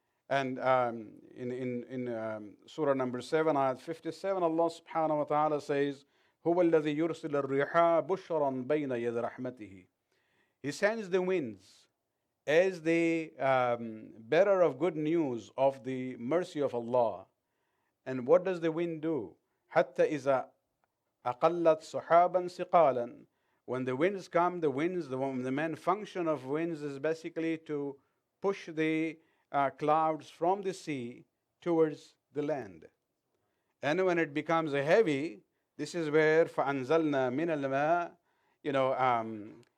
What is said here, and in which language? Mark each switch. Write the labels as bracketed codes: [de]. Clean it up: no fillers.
[en] And in Surah number 7, ayat 57, Allah subhanahu wa ta'ala says, [ar] هُوَ الَّذِي يُرْسِلَ الرِّيحَ بُشْرًا بَيْنَ يَدِ رَحْمَتِهِ. [en] He sends the winds as the bearer of good news of the mercy of Allah. And what does the wind do? [ar] حَتَّى إِذَا أَقَلَّتْ سُحَابًا ثِقَالًا. [en] When the winds come, the main function of winds is basically to push the clouds from the sea towards the land. And when it becomes heavy, this is where [ar] فَأَنزَلْنَا مِنَ الْمَاءِ.